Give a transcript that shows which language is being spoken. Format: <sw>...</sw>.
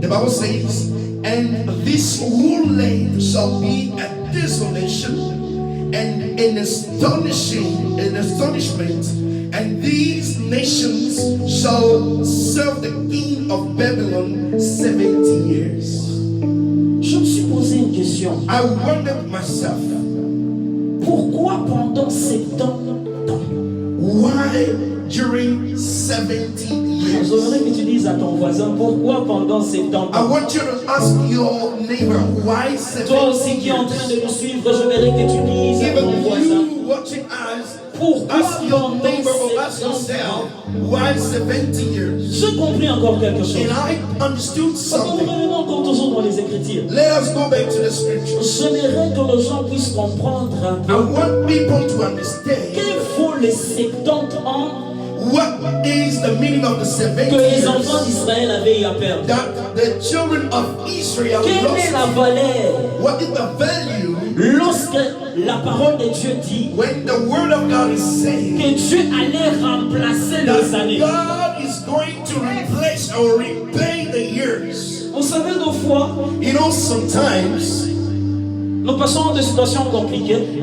<en>The Bible says, and this whole land shall be a desolation and an astonishment, and these nations shall serve the king of Babylon 70 years.</en> <fr>Je me suis posé une question.</fr> <en>I wondered myself,</en> <fr>Pourquoi pendant 70 ans?</fr> <en>why during 70 years?</en> <fr>J'aimerais que tu dises à ton voisin, pourquoi pendant 70</fr> <en>I</en> <fr>ans?</fr> <en>want you to ask your neighbor, why</en> <fr>Toi aussi</fr> <en>70</en> <fr>qui es en train</fr> <en>years?</en> <fr>de nous suivre, j'aimerais que tu dises à ton</fr> <en>Even</en> <fr>voisin,</fr> <en>you watching us,</en> <fr>pourquoi</fr> <en>ask your</en> <fr>pendant</fr> <en>neighbor or ask</en> <fr>70 ans?</fr> <en>yourself, why 70 years?</en> <fr>J'ai compris encore quelque chose.</fr> <en>And I understood</en> <fr>Parce que nous</fr> <en>something.</en> <fr>revenons encore toujours dans les Écritures.</fr> <en>Let us go back to the scriptures.</en> <fr>J'aimerais que les gens puissent comprendre un</fr> <en>I</en> <fr>peu</fr> <en>want people to understand</en> <fr>qu'il faut les 70 ans</fr> <en>what is the meaning of the 70</en> <fr>que les enfants</fr> <en>years</en> <fr>d'Israël avaient eu à perdre.</fr> <en>that the children of Israel</en> <fr>Quelle est la</fr> <en>lost.</en> <fr>valeur</fr> <en>What is the value</en> <fr>lorsque la parole de Dieu dit</fr> <en>when the word of God is saying</en> <fr>que Dieu allait remplacer les années.</fr> <en>God is going to replace or repay the years.</en> <fr>Vous savez, des fois,</fr> <en>You know, sometimes</en> <fr>nous passons des situations compliquées,</fr>